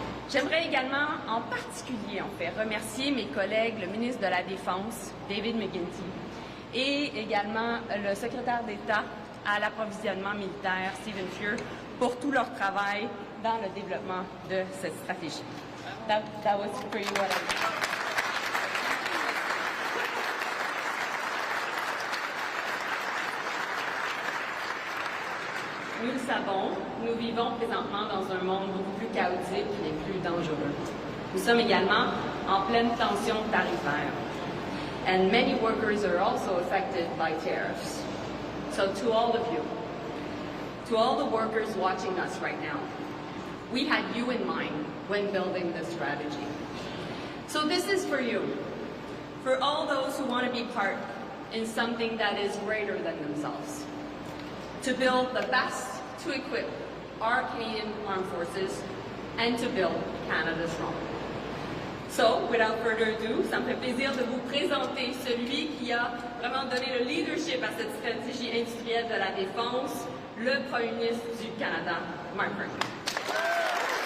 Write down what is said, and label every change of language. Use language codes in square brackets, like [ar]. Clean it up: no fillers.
[fr] J'aimerais également, en particulier, remercier mes collègues, le ministre de la Défense, David McGuinty, et également le secrétaire d'État à l'approvisionnement militaire, Stephen Fuhr, pour tout leur travail dans le développement de cette stratégie. [en] That was for you what I did. [fr] Nous le savons, nous vivons présentement dans un monde beaucoup plus chaotique et plus dangereux. Nous sommes également en pleine tension tarifaire. [en] And many workers are also affected by tariffs. So to all of you, to all the workers watching us right now, we had you in mind when building this strategy. So this is for you, for all those who want to be part in something that is greater than themselves, to build the best to equip our Canadian Armed Forces and to build Canada strong. So, without further ado, [fr] ça me fait plaisir de vous présenter celui qui a vraiment donné le leadership à cette stratégie industrielle de la défense, le Premier ministre du Canada, Mark Carney.